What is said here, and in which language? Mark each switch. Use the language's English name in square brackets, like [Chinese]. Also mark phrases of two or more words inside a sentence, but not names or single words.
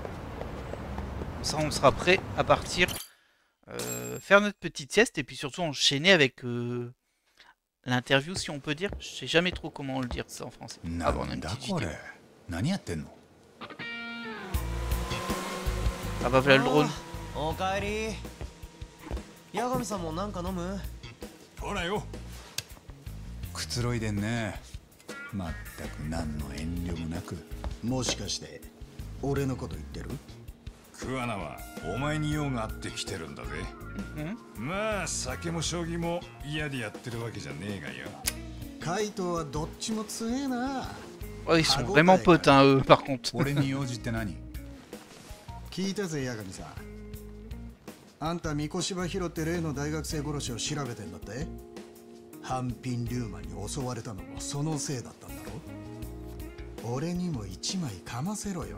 [French] Comme ça, on sera prêt à partir faire notre petite sieste et puis surtout enchaîner avec l'interview, si on peut dire. Je sais jamais trop comment le dire ça en français. Ah bon, on a une petite vidéo. Ah bah voilà le drone. [Japanese] 八神さんもなんか飲む？ほらよ。くつろいでんね。まったく何の遠慮もなく。もしかして俺のこと言ってる？桑名はお前に用があって来てるんだぜ。まあ酒も将棋も嫌でやってるわけじゃねえがよ。カイトはどっちも強えな。 [French] Oh, ils sont vraiment potes, hein, eux, par contre. [Japanese] 俺に用事って何？聞いたぜ、八神さん。あんた三越柴広って例の大学生殺しを調べてんだって？半品リューマンに襲われたのもそのせいだったんだろ？俺にも一枚かませろよ。